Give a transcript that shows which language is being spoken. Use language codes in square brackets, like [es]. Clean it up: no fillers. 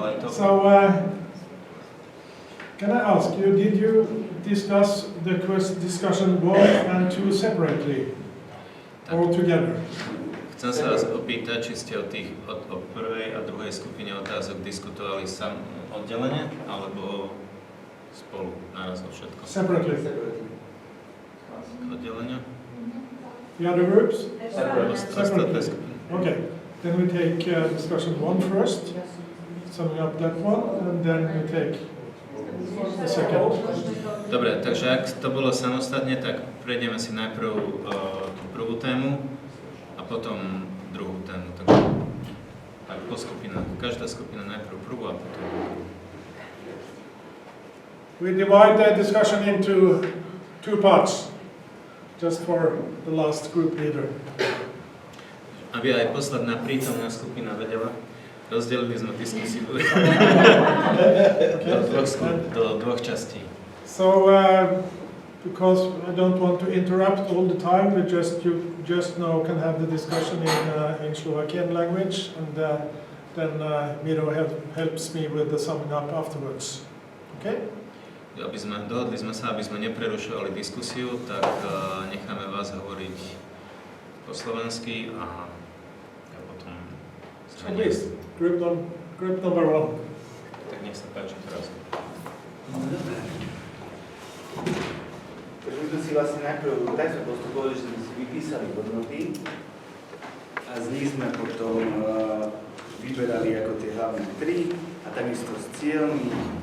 [en] So, can I ask you, did you discuss the discussion 1 and 2 separately or together? [sk] Chcem sa vás opýtať, či ste o prvej a druhej skupine otázok diskutovali oddelene, alebo spolu, naraz o všetko? [en] Separately. [sk] Oddelenia? [en] The other groups? Separately. Okay. Then we take discussion 1 first, summing up that one, and then we take a second. [sk] Dobre, takže ak to bolo samostatne, tak prejdeme si najprv tú prvú tému a potom druhú tému. Tak po skupinách. Každá skupina najprv prvú a potom druhú. [en] We divide the discussion into two parts, just for the last group leader. [sk] Aby aj posledná prítomná skupina vedela, rozdelili sme diskusiu do dvoch častí. [en] So, because I don't want to interrupt all the time, we you just now can have the discussion in Slovakian language, and then Miro helps me with the summing up afterwards. Okay? [sk] Dohodli sme sa, aby sme neprerušovali diskusiu, tak necháme vás hovoriť po slovensky a potom zhrnie. [en] So please, group number one. [sk] Tak nech sa páči teraz. Takže my sme si vlastne najprv tak sme postupovali, že sme si vypísali hodnoty a z nich sme potom vyberali ako tie hlavné tri a takisto s cieľmi.